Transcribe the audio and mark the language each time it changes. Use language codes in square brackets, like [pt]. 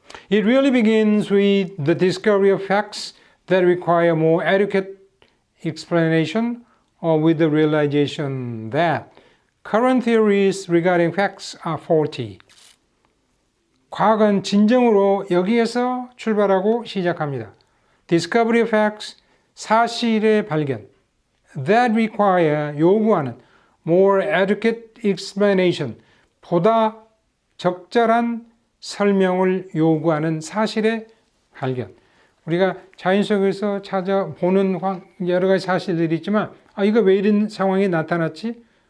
[en] It really begins with the discovery of facts that require more adequate explanation or with the realization that current theories regarding facts are faulty. [ko] 과학은 진정으로 여기에서 출발하고 시작합니다. [en] Discovery of facts, [ko] 사실의 발견. [en] That require, [ko] 요구하는 [en] more adequate explanation, [ko] 보다 적절한 설명을 요구하는 사실의 발견. 우리가 자연 속에서 찾아보는 여러 가지 사실들이 있지만 이거 왜 이런 상황이 나타났지?